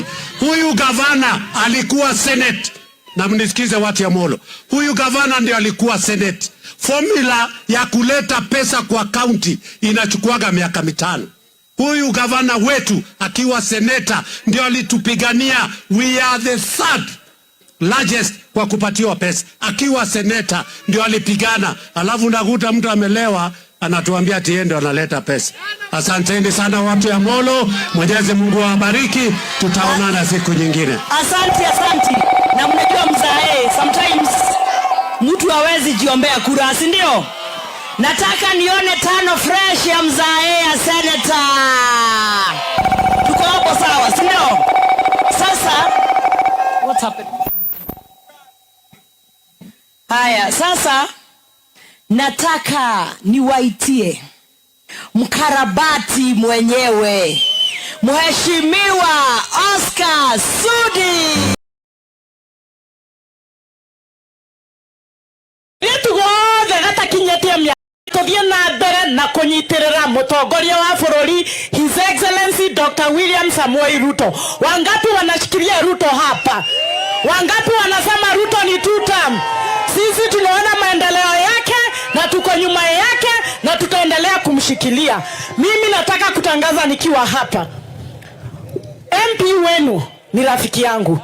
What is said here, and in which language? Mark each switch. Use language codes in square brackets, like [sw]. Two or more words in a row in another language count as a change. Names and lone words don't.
[sw] Huyu gavana alikuwa Senate. Na mnisikize watu ya Molo. Huyu gavana ndio alikuwa Senate. Formula ya kuleta pesa kwa county inachukuaga miaka 5. Huyu gavana wetu akiwa seneta ndio alitupigania. [en] We are the third largest [sw] kwa kupatiwa pesa. Akiwa seneta ndio alipigana. Alafu nakuta mtu amelewa anatuambia ati yeye ndio analeta pesa. Asanteni sana watu ya Molo. Mwenyezi Mungu awabariki. Tutaonana siku nyingine. Asante. Na mnajua mzae, sometimes mtu hawezi jiombea kura, si ndio? Nataka nione 5 fresh ya mzae ya senator. Tuko hapo sawa, si ndio? [en] Sasa what's happening? [sw] Haya, sasa nataka niwaitie mkarabati mwenyewe, Mheshimiwa Oscar Sudi. [ki] Na kunyitirira mutongoria wa bururi [en] His Excellency Dr. [ki] William Samoei Ruto. [sw] Wangapi wanashikilia Ruto hapa? Wangapi wanasema Ruto ni 2 term? Sisi tunaona maendeleo yake na tuko nyuma yake na tutaendelea kumshikilia. Mimi nataka kutangaza nikiwa hapa, MP wenu ni rafiki yangu.